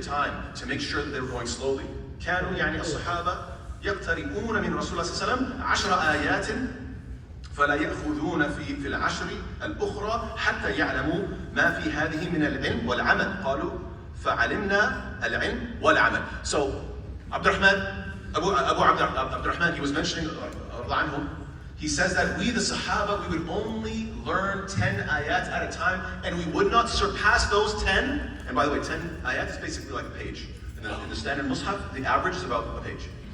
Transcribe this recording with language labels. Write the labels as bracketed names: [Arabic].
[English] time to make sure that they were going slowly. [Arabic] كانوا يعني الصحابة يقتربون من رسول الله صلى الله عليه وسلم 10 آيات فلا يأخذون في العشر الأخرى حتى يعلموا ما في هذه من العلم والعمل. قالوا فعلمنا العلم والعمل. [English] So Abdurrahman, Abu Abdurrahman, he was mentioning he says that we the Sahaba, we would only learn 10 ayat at a time, and we would not surpass those 10. And by the way, 10 ayat is basically like a page. In the standard Mus'haf, the average is about a page.